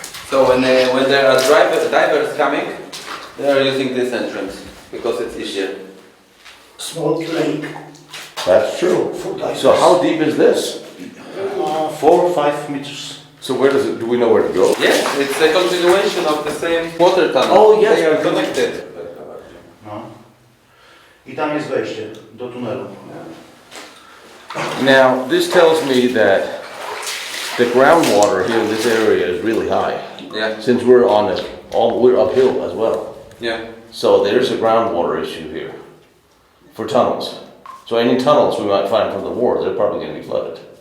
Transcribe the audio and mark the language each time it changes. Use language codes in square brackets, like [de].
[en] So when there are divers coming, they are using this entrance because it's easier. Small lake. That's true. For divers. So how deep is this? 4 or 5 meters. So where does it, do we know where to go? Yes, it's a continuation of the same water tunnel. Oh, yes, They are because- connected. No. [pl] I tam jest wejście do tunelu. [en] Now, this tells me that the groundwater here in this area is really high. Yeah, Since we're on it, we're uphill as well. yeah. So there's a groundwater issue here for tunnels. So any tunnels we might find from the war, they're probably going to be flooded.